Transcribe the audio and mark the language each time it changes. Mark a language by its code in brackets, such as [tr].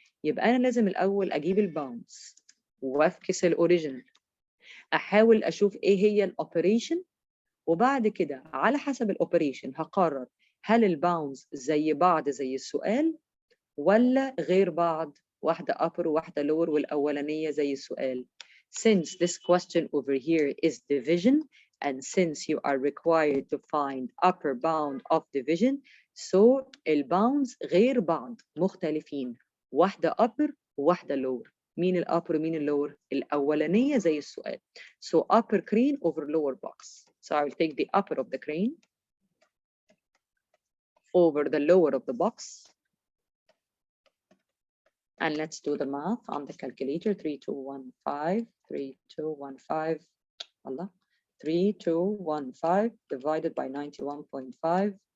[ar] يبقى أنا لازم الأول أجيب الباوندز وأفكس الأوريجينال. أحاول أشوف إيه هي الأوبريشن، وبعد كده على حسب الأوبريشن هقرر هل الباوندز زي بعض زي السؤال ولا غير بعض، واحدة upper وواحدة lower والأولانية زي السؤال. [en] Since this question over here is division, and since you are required to find upper bound of division, so [ar] الباوندز غير بعض مختلفين، واحدة upper وواحدة lower. مين الupper ومين اللور؟ الأولانية زي السؤال. [en] So upper crane over lower box. So I will take the upper of the crane over the lower of the box. And let's do the math on the calculator. 3215, 3215, Allah, 3215 divided by 91.5.